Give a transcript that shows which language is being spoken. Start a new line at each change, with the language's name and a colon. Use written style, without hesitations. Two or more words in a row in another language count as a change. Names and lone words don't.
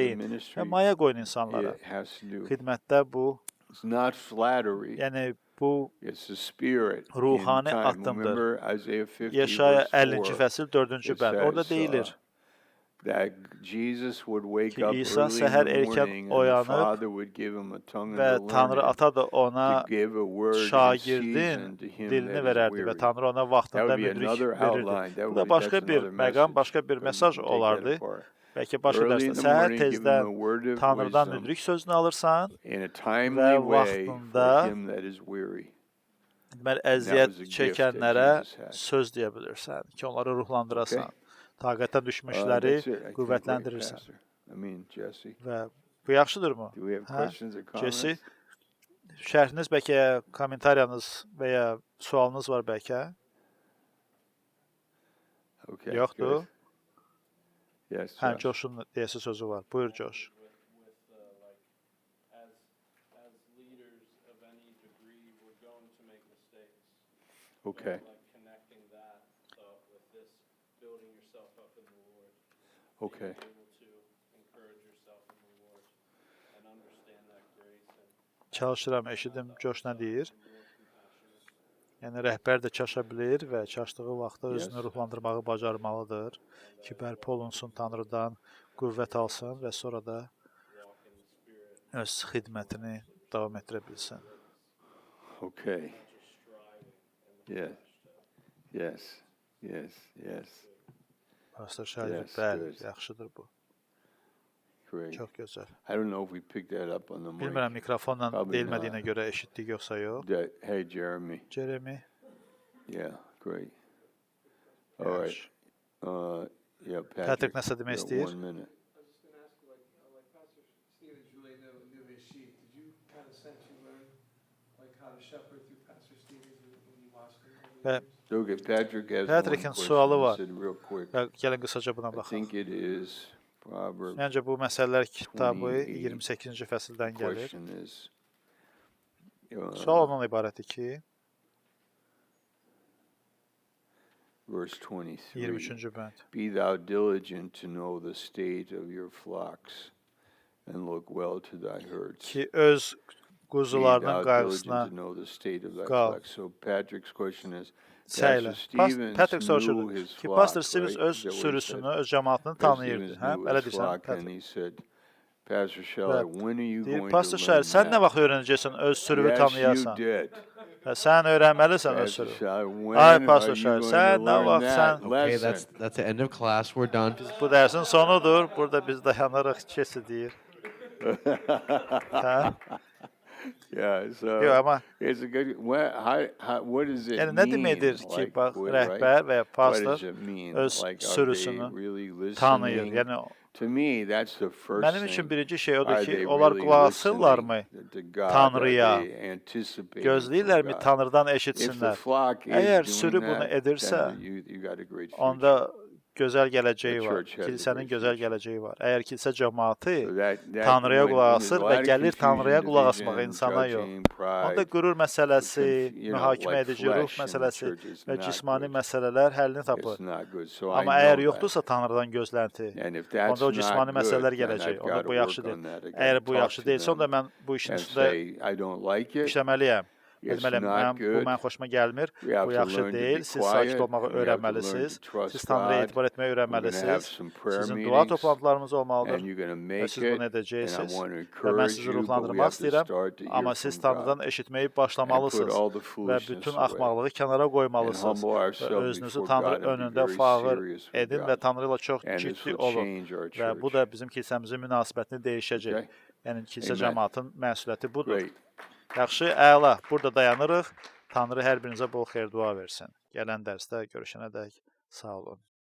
English: ministry,
Azerbaijani: və maya qoyun insanlara.
English: it has to do.
Azerbaijani: Xidmətdə bu,
English: It's not flattery.
Azerbaijani: yəni Bu
English: It's the spirit in
Azerbaijani: ruhani
English: time.
Azerbaijani: addımdır.
English: Remember Isaiah 50
Azerbaijani: Yaşaya
English: verse 50. 4
Azerbaijani: fəsil 4-cü
English: it
Azerbaijani: bənd. Orada
English: says,
Azerbaijani: deyilir
English: that Jesus would wake
Azerbaijani: ki
English: up
Azerbaijani: İsa
English: early in
Azerbaijani: səhər
English: the
Azerbaijani: erkən
English: morning and the
Azerbaijani: oyanıb
English: Father would give him a tongue
Azerbaijani: və
English: to
Azerbaijani: Tanrı
English: learn it,
Azerbaijani: Ata da ona
English: to give a word in
Azerbaijani: şagirdin
English: season to him
Azerbaijani: dilini
English: that is
Azerbaijani: verərdi və
English: weary.
Azerbaijani: Tanrı ona
English: That
Azerbaijani: vaxtında
English: would be
Azerbaijani: müdrik
English: another
Azerbaijani: verirdi.
English: outline.
Azerbaijani: Bu da başqa bir məqam, başqa bir mesaj olardı. Bəlkə başqa
English: Early in
Azerbaijani: dərsdə
English: the
Azerbaijani: səhər
English: morning, give him a
Azerbaijani: tezdən
English: word of
Azerbaijani: Tanrıdan
English: wisdom
Azerbaijani: müdrik sözünü alırsan
English: in a
Azerbaijani: və
English: timely way for
Azerbaijani: vaxtında
English: him that is weary.
Azerbaijani: deməli
English: That
Azerbaijani: əziyyət
English: was a gift
Azerbaijani: çəkənlərə
English: that Jesus had.
Azerbaijani: söz deyə bilirsən ki, onları ruhlandırasan.
English: Okay.
Azerbaijani: Taqətdən düşmüşləri
English: That's it. I think,
Azerbaijani: qüvvətləndirirsən.
English: Pastor. I mean, Jesse.
Azerbaijani: Və bu yaxşıdırmı?
English: Do we have
Azerbaijani: Hə?
English: questions or comments? Jesse,
Azerbaijani: şərhiniz bəlkə, kommentariyanız və ya sualınız var bəlkə?
English: Okay.
Azerbaijani: Yoxdur.
English: good. Yes.
Azerbaijani: Hə, Josh. Josh'un deyəsi sözü var. Buyur Josh.
English: As leaders of any degree, we're going to make mistakes. Okay. Like connecting that with this, building yourself up in the Lord. Okay. Being able to encourage yourself in the Lord and understand that grace and
Azerbaijani: Çalışıram, eşidim Josh nə deyir. Yəni rəhbər də çaşa bilir və çaşdığı vaxtda özünü
English: Yes.
Azerbaijani: ruhlandırmağı bacarmalıdır ki, bərpa olunsun Tanrıdan, qüvvət alsın və sonra da öz xidmətini davam etdirə bilsin.
English: Okay. Yeah. Yes. Yes. Yes. Pastor Şahid, Yes,
Azerbaijani: bəli,
English: good.
Azerbaijani: yaxşıdır bu.
English: Great.
Azerbaijani: Çox gözəl.
English: I don't know if we picked that up on the mic.
Azerbaijani: Bilmirəm mikrofonla
English: Probably
Azerbaijani: deyilmədiyinə
English: not.
Azerbaijani: görə eşitdik yoxsa yox.
English: Hey, Jeremy. Jeremy, Yeah. Great. All right. Yeah, Patrick.
Azerbaijani: Patrick nəsə demək
English: you got
Azerbaijani: istəyir?
English: 1 minute. I was just going to ask you, like Pastor Stevens really knew his sheep. Did you kind of sense you learned like how to shepherd through Pastor Stevens when you watched him? over the
Azerbaijani: Və
English: Okay, Patrick has
Azerbaijani: Patrick'in
English: one question.
Azerbaijani: sualı
English: He
Azerbaijani: var.
English: said real quick.
Azerbaijani: və gəlin qısaca buna
English: I
Azerbaijani: baxaq.
English: think it is Proverbs.
Azerbaijani: Məncə bu məsələlər kitabı 28 28-ci fəsildən gəlir.
English: Question is,
Azerbaijani: Sual ondan ibarətdir ki,
English: verse 23.
Azerbaijani: 23-cü bənd.
English: Be thou diligent to know the state of your flocks and look well to thy herds.
Azerbaijani: Ki, öz
English: Be
Azerbaijani: quzularının
English: thou
Azerbaijani: qayğısına
English: diligent to know the state of thy
Azerbaijani: qal.
English: flocks. So Patrick's question is,
Azerbaijani: Səylə. Pastor Stevens Patrick
English: knew
Azerbaijani: soruşurdu
English: his
Azerbaijani: ki,
English: flock,
Azerbaijani: Pastor Stevens
English: right?
Azerbaijani: öz
English: Is that what he
Azerbaijani: sürüsünü,
English: said?
Azerbaijani: öz cəmaatını Pastor tanıyırdı. Stevens Hə,
English: knew
Azerbaijani: belə
English: his
Azerbaijani: deyirsən,
English: flock, and
Azerbaijani: Patrick.
English: he said, Pastor Shelley, when are you
Azerbaijani: Deyir,
English: going
Azerbaijani: Pastor
English: to
Azerbaijani: Şəhər,
English: learn
Azerbaijani: sən nə
English: that?
Azerbaijani: vaxt öyrənəcəksən öz sürüvü
English: Yes, you
Azerbaijani: tanıyasan?
English: did.
Azerbaijani: Və sən öyrənməlisən öz Pastor sürüvü.
English: Shelley, when
Azerbaijani: Ay,
English: are
Azerbaijani: Pastor
English: you
Azerbaijani: Şəhər,
English: going
Azerbaijani: sən
English: to
Azerbaijani: nə
English: learn
Azerbaijani: vaxt
English: that
Azerbaijani: sən...
English: Okay, lesson? that's the end of class. We're done.
Azerbaijani: Bu dərsin sonudur. Burada biz dayanırıq, kesi deyir. Hə?
English: Yeah, so
Azerbaijani: Yox, amma
English: it's a good. What does it
Azerbaijani: yəni nə
English: mean?
Azerbaijani: deməkdir ki,
English: Like,
Azerbaijani: bax,
English: what,
Azerbaijani: rəhbər və ya
English: What
Azerbaijani: pastor
English: does it mean?
Azerbaijani: öz
English: Like, are
Azerbaijani: sürüsünü
English: they really
Azerbaijani: tanıyır.
English: listening?
Azerbaijani: Yəni
English: To me, that's the first
Azerbaijani: mənim üçün
English: thing.
Azerbaijani: birinci şey odur
English: Are
Azerbaijani: ki,
English: they
Azerbaijani: onlar
English: really
Azerbaijani: qulaq asırlarmı
English: listening to God?
Azerbaijani: Tanrıya?
English: Are they anticipating
Azerbaijani: Gözləyirlərmi
English: from God?
Azerbaijani: Tanrıdan
English: If the
Azerbaijani: eşitsinlər?
English: flock is
Azerbaijani: Əgər
English: doing
Azerbaijani: sürü bunu
English: that,
Azerbaijani: edirsə,
English: then you got a great future.
Azerbaijani: onda gözəl gələcəyi
English: The
Azerbaijani: var.
English: church has a
Azerbaijani: Kilsənin
English: great
Azerbaijani: gözəl
English: future.
Azerbaijani: gələcəyi var. Əgər kilsə cəmaatı
English: So that
Azerbaijani: Tanrıya
English: when
Azerbaijani: qulaq
English: there's
Azerbaijani: asır
English: a
Azerbaijani: və
English: lot of
Azerbaijani: gəlir Tanrıya
English: confusion,
Azerbaijani: qulaq asmağa
English: division,
Azerbaijani: insana yox.
English: judging, pride,
Azerbaijani: Onda qürur məsələsi,
English: you know,
Azerbaijani: mühakimə
English: like
Azerbaijani: edici ruh
English: flesh in the
Azerbaijani: məsələsi
English: church is
Azerbaijani: və
English: not
Azerbaijani: cismani
English: good.
Azerbaijani: məsələlər həllini tapır.
English: It's not good. So I
Azerbaijani: Amma
English: know
Azerbaijani: əgər
English: that.
Azerbaijani: yoxdursa Tanrıdan gözlənti,
English: And if that's
Azerbaijani: onda o cismani
English: not
Azerbaijani: məsələlər
English: good, then
Azerbaijani: gələcək.
English: I've
Azerbaijani: Onda
English: got to
Azerbaijani: bu
English: work
Azerbaijani: yaxşı deyil.
English: on that. I
Azerbaijani: Əgər
English: gotta
Azerbaijani: bu
English: talk
Azerbaijani: yaxşı
English: to
Azerbaijani: deyilsə, onda
English: them
Azerbaijani: mən bu işin
English: and
Azerbaijani: üstündə
English: say, I don't like it.
Azerbaijani: işləməliyəm.
English: It's
Azerbaijani: Deməliyəm,
English: not
Azerbaijani: bu
English: good.
Azerbaijani: mənim xoşuma gəlmir,
English: We have
Azerbaijani: bu
English: to
Azerbaijani: yaxşı
English: learn to
Azerbaijani: deyil,
English: be
Azerbaijani: siz sakit
English: quiet,
Azerbaijani: olmağı
English: and we have to learn
Azerbaijani: öyrənməlisiniz,
English: to trust
Azerbaijani: siz Tanrıya
English: God.
Azerbaijani: etibar etməyi
English: We're going to have
Azerbaijani: öyrənməlisiniz,
English: some prayer
Azerbaijani: sizin dua
English: meetings,
Azerbaijani: toplantılarınız olmalıdır
English: and you're going to
Azerbaijani: və
English: make
Azerbaijani: siz bunu
English: it, and I
Azerbaijani: edəcəksiniz
English: want to
Azerbaijani: və mən
English: encourage
Azerbaijani: sizi
English: you, but we
Azerbaijani: ruhlandırmaq
English: have to
Azerbaijani: istəyirəm,
English: start to hear
Azerbaijani: amma siz
English: from
Azerbaijani: Tanrıdan
English: God
Azerbaijani: eşitməyi
English: and put
Azerbaijani: başlamalısınız
English: all the
Azerbaijani: və
English: foolishness
Azerbaijani: bütün
English: away
Azerbaijani: axmaqlığı kənara
English: and
Azerbaijani: qoymalısınız
English: humble
Azerbaijani: və
English: ourselves
Azerbaijani: özünüzü
English: before
Azerbaijani: Tanrı
English: God and be
Azerbaijani: önündə
English: very
Azerbaijani: fağır
English: serious with
Azerbaijani: edin və
English: God.
Azerbaijani: Tanrı ilə çox
English: And this
Azerbaijani: ciddi
English: will
Azerbaijani: olun
English: change our
Azerbaijani: və bu
English: church.
Azerbaijani: da bizim kilsəmizin münasibətini dəyişəcək.
English: Okay?
Azerbaijani: Yəni kilsə
English: Amen.
Azerbaijani: cəmaatın məsuliyyəti budur.
English: Great.
Azerbaijani: Yaxşı, əla. Burada dayanırıq. Tanrı hər birinizə bol xeyir dua versin. Gələn dərsdə görüşənədək sağ olun.